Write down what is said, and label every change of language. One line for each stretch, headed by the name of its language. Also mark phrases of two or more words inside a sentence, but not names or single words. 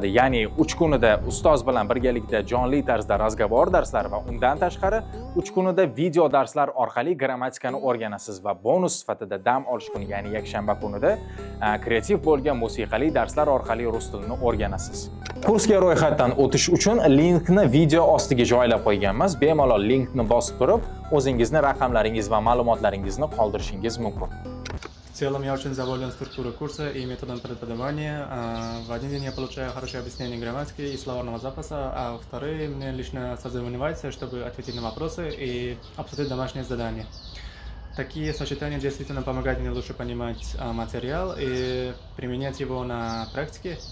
Uzbek: Ya'ni 3 kunida ustoz bilan birgalikda jonli tarzda razgovor darslari va undan tashqari 3 kunida video darslar orqali grammatikani o'rganasiz va bonus sifatida dam olish kuni, ya'ni yakshanba kunida kreativ bo'lgan musiqali darslar orqali rus tilini o'rganasiz. Kursga ro'yxatdan o'tish uchun linkni video ostiga joylab qo'yganmiz. Bemalol linkni bosib turib, o'zingizni raqamlaringiz va ma'lumotlaringizni qoldirishingiz mumkin.
Russian: В целом я очень доволен структурой курса и методом преподавания. В один день я получаю хорошее объяснение грамматики и словарного запаса, а во-вторых, мне лично созванивается, чтобы ответить на вопросы и обсудить домашние задания. Такие сочетания действительно помогают мне лучше понимать материал и применять его на практике.